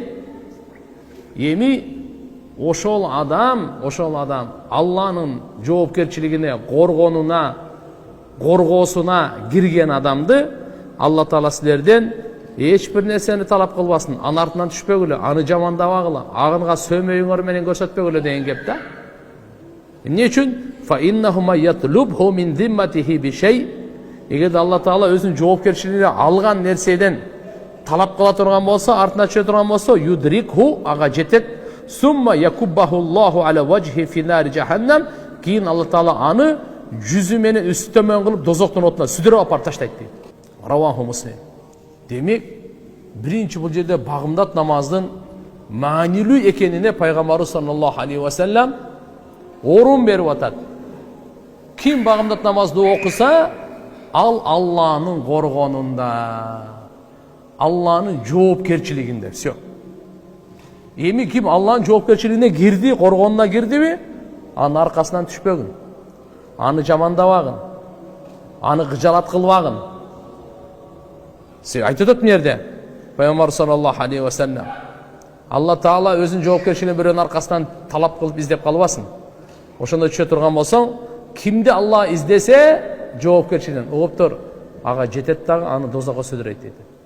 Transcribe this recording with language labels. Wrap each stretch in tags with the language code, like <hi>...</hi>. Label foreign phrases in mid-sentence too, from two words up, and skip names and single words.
<ky>Эми ошол адам Алланын жоопкерчилигине, коргоосуна кирген адамды Алла Таала силерден эч бир нерсени талап кылбасын, анын артынан түшпөгүлө, аны жамандабагыла, агынга сөөмөйүңөр менен көрсөтпөгүлө деген кеп да. Эмне үчүн?</ky> <ar>فإنه من يطلبه من ذمته بشيء.</ar> <ky>Эгер Алла Таала өзүнүн жоопкерчилигине алган нерседен талап кыла турган болсо, артына түшө турган болсо, юдрикху, ага жетет.</ky> <ar>ثم يكبه الله على وجهه في نار جهنم.</ar> <ky>Кийин Алла Таала аны жүзү менен үстөмөн кылып дозоктун отуна сүдүрүп апарып таштайт дейт.</ky> <ar>رواه مسلم.</ar> <ky>Демек, биринчи бул жерде багымдат намаздын маанилүү экенине пайгамбарыбыз</ky> <ar>صلى الله عليه وسلم</ar> <ky>орун берип атат. Ким багымдат намазды окуса, ал Алланын коргонунда, Алланын жоопкерчилигинде. Всё. Эми ким Алланын жоопкерчилигине кирди, коргонуна кирдиби, анын аркасынан түшпөгүн, аны жамандабагын, аны кыжалат кылбагын. Айтып атат мына пайгамбар</ky> <ar>صلى الله عليه وسلم,</ar> <ky>Алла Таала өзүнүн жоопкерчилигин бирөөнүн аркасынан талап кылып издеп калбасын. Ошондо түшө турган болсоң, кимди Алла издесе жоопкерчилигин, ооптор ага жетет дагы, аны дозокко сөдүрөйт дейт.</ky>